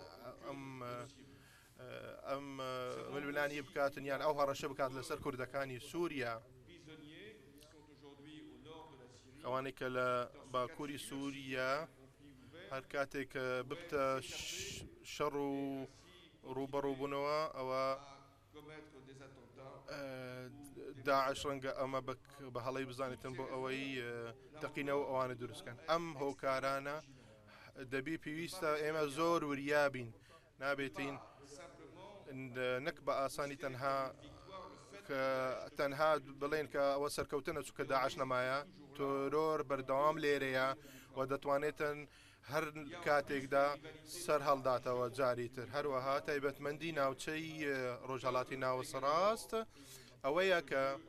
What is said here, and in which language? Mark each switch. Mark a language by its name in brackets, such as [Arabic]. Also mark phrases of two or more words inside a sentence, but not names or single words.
[Central Kurdish] ئەم ململانی بکاتن یان ئەو هەڕەشە بکات لەسەر کوردەکانی سووریا ئەوانێک کە لە باکووری سووریا هەر کاتێک ببتە شەڕ و ڕوبەڕووبوونەوە ئەوە [French] commettre des attentats. [Central Kurdish] داعش ڕەنگە ئەمە بە هەڵەی بزانێتن بۆ ئەوەی تەقینەوە ئەوانە دروستکەن ئەم هۆکارانە دەبی پێویستە ئێمە زۆر وریابین نابێتین نەک بە ئاسانی تەنها بڵێن کە ئەوە سەرکەوتنە چووکە داعش نەمایە تۆرۆر بەردەوام لێرەیە و دەتوانێتن هەر کاتێکدا سەر هەڵداتەوە جاری تر هەروەها تایبەتمەندی ناوچەی ڕۆژهەڵاتی ناوەسەڕاست ئەوەیە کە